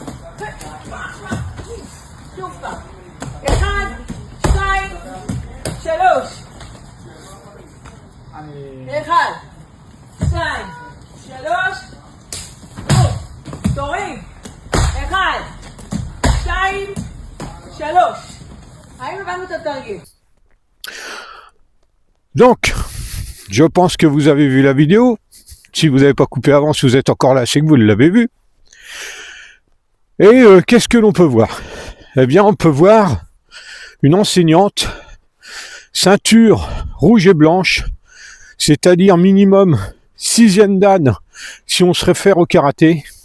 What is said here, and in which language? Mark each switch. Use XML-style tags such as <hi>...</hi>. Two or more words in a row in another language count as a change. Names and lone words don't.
<he>שוב פעם. 1, 2, 3. 1, 2, 3. בום. תורים. 1, 2, 3. האם הבנו את התרגיל?</he> <fr>Donc, je pense que vous avez vu la vidéo. Si vous n'avez pas coupé avant, si vous êtes encore là, c'est que vous l'avez vu. Et qu'est-ce que l'on peut voir? Eh bien, on peut voir une enseignante, ceinture rouge et blanche, c'est-à-dire minimum 6e dan si on se réfère au karaté.</fr>